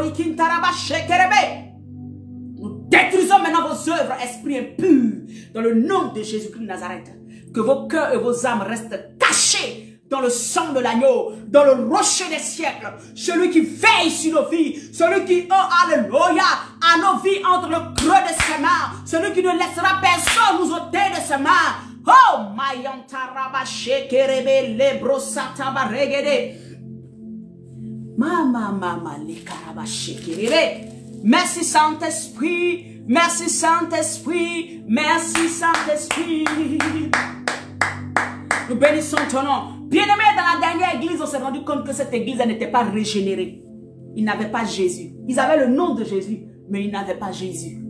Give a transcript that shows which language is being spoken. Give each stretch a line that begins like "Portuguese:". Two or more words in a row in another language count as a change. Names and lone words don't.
French: Détruisons maintenant vos œuvres, esprit impur, dans le nom de Jésus-Christ de Nazareth. Que vos cœurs et vos âmes restent cachés dans le sang de l'agneau, dans le rocher des siècles. Celui qui veille sur nos vies, celui qui, oh alléluia, a nos vies entre le creux de ses mains, celui qui ne laissera personne nous ôter de ses mains. Oh, mayantarabashe kerebe lebrosata baregede. Mama le karabashe kerebe. Merci Saint-Esprit, merci Saint-Esprit, merci Saint-Esprit. Nous bénissons ton nom. Bien-aimés, dans la dernière église, on s'est rendu compte que cette église n'était pas régénérée. Ils n'avaient pas Jésus. Ils avaient le nom de Jésus, mais ils n'avaient pas Jésus.